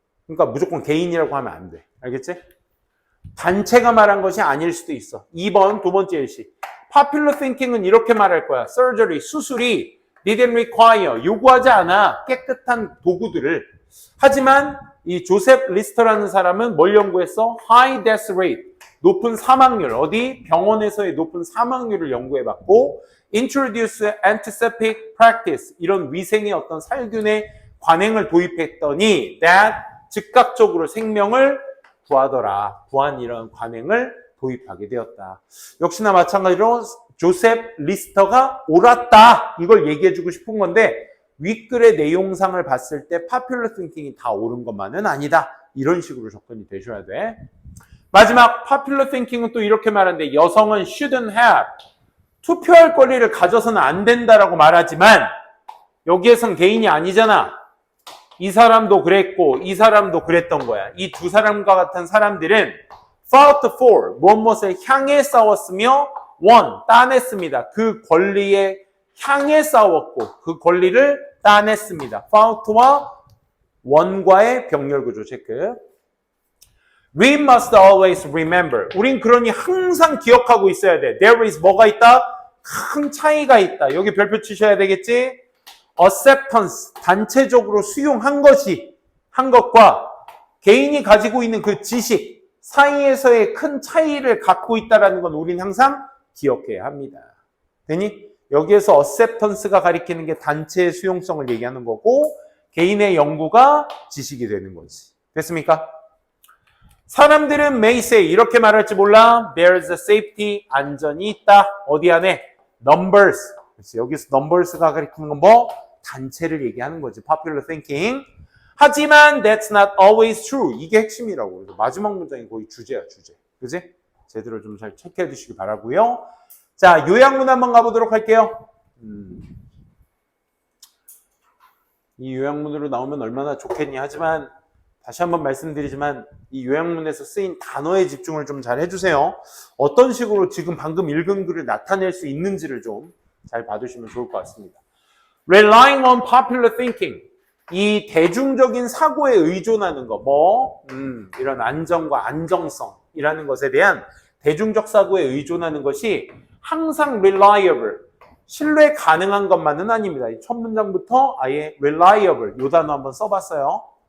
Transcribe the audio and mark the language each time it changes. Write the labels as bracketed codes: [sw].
[ko] 그러니까 무조건 개인이라고 하면 안 돼. 알겠지? 단체가 말한 것이 아닐 수도 있어. 2번, 두 번째 예시. [en] Popular thinking [ko] 은 이렇게 말할 거야. surgery, 수술이 [en] didn't require, [ko] 요구하지 않아. 깨끗한 도구들을. 하지만 이 조셉 리스터라는 사람은 뭘 연구했어? [en] high death rate, [ko] 높은 사망률. 어디? 병원에서의 높은 사망률을 연구해봤고 [en] introduce antiseptic practice, [ko] 이런 위생의 어떤 살균의 관행을 도입했더니 that 즉각적으로 생명을 구한 이런 관행을 도입하게 되었다. 역시나 마찬가지로 조셉 리스터가 옳았다. 이걸 얘기해주고 싶은 건데 윗글의 내용상을 봤을 때 popular thinking이 다 옳은 것만은 아니다. 이런 식으로 접근이 되셔야 돼. 마지막 popular thinking은 또 이렇게 말하는데 여성은 [en] shouldn't have, [ko] 투표할 권리를 가져서는 안 된다라고 말하지만 여기에선 개인이 아니잖아. 이 사람도 그랬고 이 사람도 그랬던 거야. 이 두 사람과 같은 사람들은 [en] fought for, [ko] 무엇을 향해 싸웠으며 won, 따냈습니다. 그 권리에 향해 싸웠고 그 권리를 따냈습니다. fought와 won과의 병렬구조 체크. [en] We must always remember. [ko] 우린 그러니 항상 기억하고 있어야 돼. [en] There is [ko] 뭐가 있다? 큰 차이가 있다. 여기 별표 치셔야 되겠지? acceptance, 단체적으로 수용한 것과 개인이 가지고 있는 그 지식 사이에서의 큰 차이를 갖고 있다는 건 우린 항상 기억해야 합니다. 되니? 여기에서 acceptance가 가리키는 게 단체의 수용성을 얘기하는 거고 개인의 연구가 지식이 되는 거지. 됐습니까? 사람들은 [en] may say, [ko] 이렇게 말할지 몰라. [en] There's a safety, [ko] 안전이 있다. 어디 안에? [en] Numbers. [ko] 그렇지. 여기서 numbers가 가리키는 건 뭐? 단체를 얘기하는 거지. [en] Popular thinking. [ko] 하지만 [en] that's not always true. [ko] 이게 핵심이라고. 그래서 마지막 문장이 거의 주제야, 주제. 그지? 제대로 좀 잘 체크해 주시기 바라고요. 자, 요약문 한번 가보도록 할게요. 이 요약문으로 나오면 얼마나 좋겠니? 하지만 다시 한번 말씀드리지만 이 요약문에서 쓰인 단어에 집중을 좀 잘 해주세요. 어떤 식으로 지금 방금 읽은 글을 나타낼 수 있는지를 좀 잘 봐두시면 좋을 것 같습니다. [en] Relying on popular thinking. [ko] 이 대중적인 사고에 의존하는 거, 이런 안정과 안정성이라는 것에 대한 대중적 사고에 의존하는 것이 항상 reliable, 신뢰 가능한 것만은 아닙니다. 첫 문장부터 아예 reliable, 이 단어 한번 써봤어요.